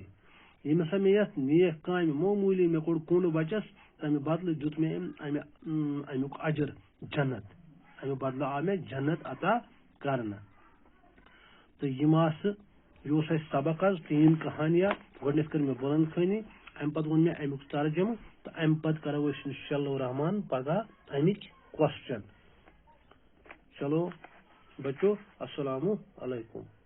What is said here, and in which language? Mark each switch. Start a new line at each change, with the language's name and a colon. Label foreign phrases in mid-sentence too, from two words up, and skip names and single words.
Kashmiri: یم ہسا مے یتھ نیک کامہ معمولی مے کوڑ کنڈ بچس تمہ بدلہ دیت مے امیک اجر جنت امہ بدلہ آو مے جنت عطا کرنا. تو یم یہ سبق آز 3 کہانیاں گۄڈنیتھ کر مے بلند خانی ام پتہ ون مے امیک ترجمہ تو ام پتہ کرو
Arabic: انشاءاللہ الرحمن
Kashmiri: پگہ امک کوسچن.
Urdu: چلو بچو
Arabic: السلام علیکم.